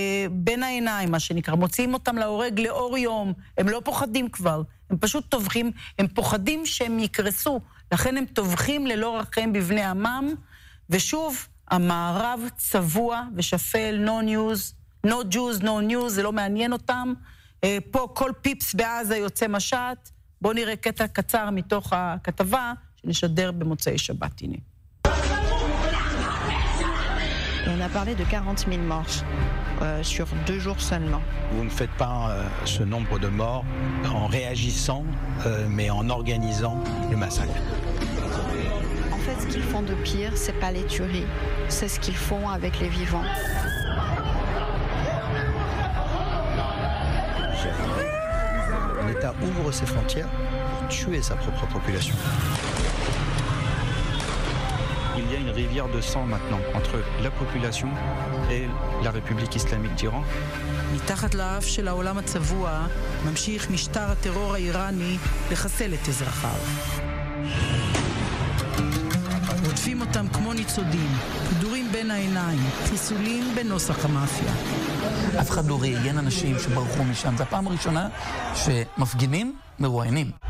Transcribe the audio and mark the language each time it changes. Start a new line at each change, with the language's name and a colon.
Hebrew: בין העיניים, מה שנקרא, מוציאים אותם להורג לאור יום, הם לא פוחדים כבר, הם פשוט טובחים, הם פוחדים שהם יקרסו, לכן הם טובחים ללא רחם בבני עמם, ושוב, המערב צבוע ושפל, no news, no Jews, no news, זה לא מעניין אותם, פה כל פיפס בעזה יוצא משט, בואו נראה קטע קצר מתוך הכתבה, שנשדר במוצאי שבת, הנה.
French: On a parlé de 40 000 morts sur deux jours seulement. Vous ne faites pas ce nombre de morts en réagissant, mais en organisant le massacre. En fait, ce qu'ils font de pire, c'est pas les tueries, c'est ce qu'ils font avec les vivants. L'État ouvre ses frontières pour tuer sa propre population. Il y a une rivière de sang maintenant entre la population et la République islamique d'Iran.
Hebrew: מתחת לאף של העולם הצבוע ממשיך משטר הטרור האיראני לחסל את אזרחיו. עוטפים אותם כמו ניצודים, כדורים בין העיניים, חיסולים בנוסח המאפיה. אף אחד לא ראיין אנשים שברחו משם, זו הפעם הראשונה שמפגינים מרועיינים.